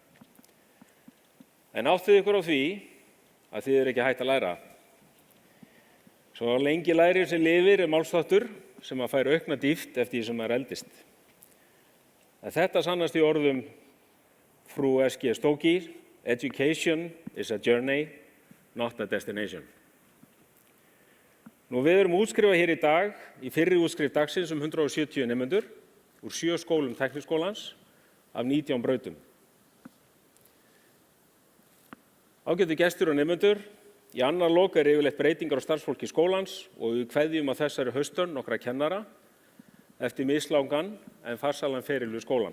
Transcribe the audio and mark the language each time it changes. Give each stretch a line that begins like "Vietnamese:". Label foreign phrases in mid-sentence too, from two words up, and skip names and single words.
Icelandic: En áttið ykkur á því að þið ekki hætt að læra. Svo lengi lærir sem lifir málsþáttur sem að færa aukna dýpt eftir því sem maður eldist. En þetta sannast í orðum frú S.G. Stokey,
English: education is a journey, not a destination.
Icelandic: Nú við erum útskrifað hér í dag í fyrri útskrift dagsins 170 nemendur úr 7 skólum Tækniskólans af 19 brautum. Ágætu gestir og nemendur, í annar lok er yfirleitt breytingar á starfsfólki skólans og við kveðjum á þessari haustönn nokkra kennara eftir mislangan en farsælan feril við skólan.